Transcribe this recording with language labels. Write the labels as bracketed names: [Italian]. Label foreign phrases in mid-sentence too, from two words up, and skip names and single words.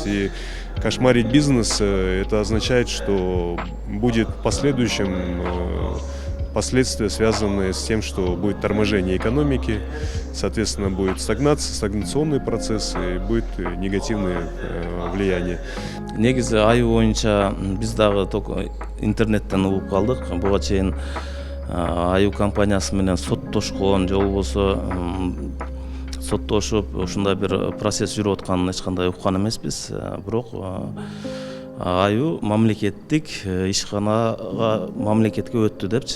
[Russian] И кошмарить бизнес, это означает, что будет в последующем последствия, связанные с тем, что будет торможение экономики, соответственно, будет стагнация, стагнационные процессы, и будет негативное влияние. [Kyrgyz] Негизи аю боюнча биз дагы только интернеттен угуп калдык. Буга чейин аю компаниясы менен соттошкон же болбосо соттошуп ушундай бир процесс жүрүп атканын эч кандай уккан эмеспиз. Бирок аю мамлекеттик ишканага мамлекетке өттү депчи.